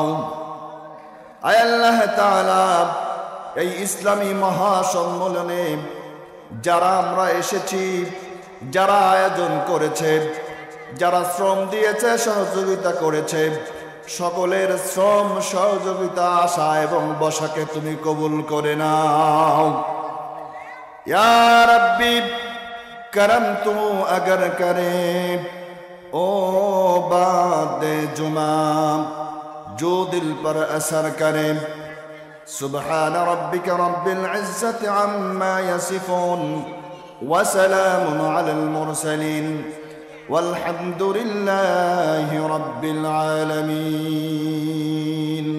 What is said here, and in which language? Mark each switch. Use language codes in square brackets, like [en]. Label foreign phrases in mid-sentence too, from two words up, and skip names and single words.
[bn] আয় আল্লাহ তাআলা, এই ইসলামী মহাসম্মেলনে যারা আমরা এসেছি, যারা আয়োজন করেছে, যারা শ্রম দিয়েছে, সহযোগিতা করেছে, সকলের শ্রম সহযোগিতা আশা এবং বসাকে তুমি কবুল করে নাও। [ar] يا ربي [ur] کرم تو اگر کرے او باد جمعہ جو دل پر اثر کرے. [ar] سبحان ربك رب العزة عما يصفون وسلام على المرسلين والحمد لله رب العالمين.